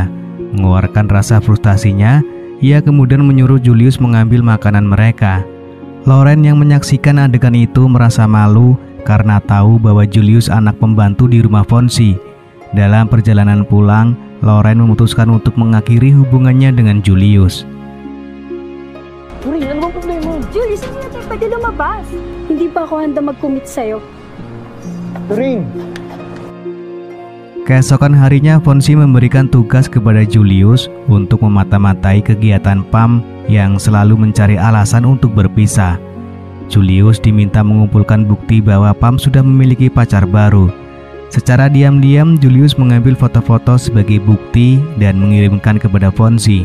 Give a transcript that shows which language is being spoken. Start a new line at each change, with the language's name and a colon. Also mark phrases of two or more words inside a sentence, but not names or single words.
Indonesian: Mengeluarkan rasa frustasinya, ia kemudian menyuruh Julius mengambil makanan mereka. Lauren yang menyaksikan adegan itu merasa malu karena tahu bahwa Julius anak pembantu di rumah Fonzi. Dalam perjalanan pulang, Lauren memutuskan untuk mengakhiri hubungannya dengan Julius.
Filipino: Turing, ano bang problema mo? Julius, hindi na tayo pwede lumabas. Hindi pa ako handa mag-commit sa'yo. Turing!
Indonesian: Keesokan harinya, Fonzi memberikan tugas kepada Julius untuk memata-matai kegiatan Pam yang selalu mencari alasan untuk berpisah. Julius diminta mengumpulkan bukti bahwa Pam sudah memiliki pacar baru. Secara diam-diam, Julius mengambil foto-foto sebagai bukti dan mengirimkan kepada Fonzi.